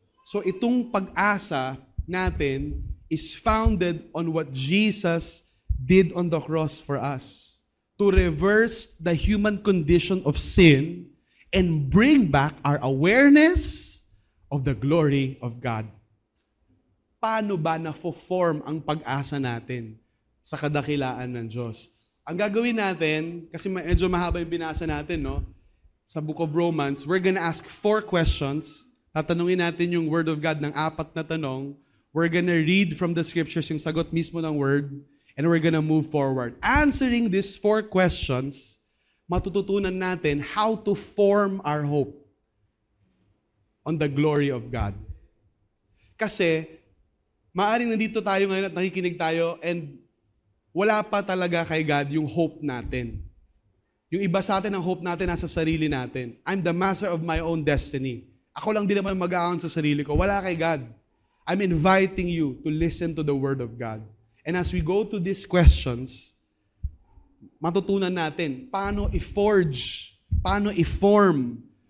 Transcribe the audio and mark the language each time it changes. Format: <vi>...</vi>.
<en>So</en> <tl>itong pag-asa natin</tl> <en>is founded on what Jesus did on the cross for us. To reverse the human condition of sin and bring back our awareness of the glory of God.</en> <tl>Paano ba na-form ang pag-asa natin sa kadakilaan ng Diyos? Ang gagawin natin, kasi medyo mahaba yung binasa natin, no?</tl> <en>Sa Book of Romans, we're gonna ask 4 questions.</en> <tl>Tatanungin natin yung Word of God ng 4 na tanong.</tl> <en>We're gonna read from the Scriptures</en> <tl>yung sagot mismo ng</tl> <en>Word. And we're gonna move forward. Answering these 4 questions,</en> <tl>matututunan natin</tl> <en>how to form our hope on the glory of God.</en> <tl>Kasi, maaaring nandito tayo ngayon at nakikinig tayo and wala pa talaga kay God yung hope natin. Yung iba sa atin, ang hope natin nasa sarili natin.</tl> <en>I'm the master of my own destiny.</en> <tl>Ako lang din naman mag-aakon sa sarili ko. Wala kay God.</tl> <en>I'm inviting you to listen to the Word of God. And as we go to these questions,</en> <tl>matutunan natin paano i-forge, paano i-form.</tl>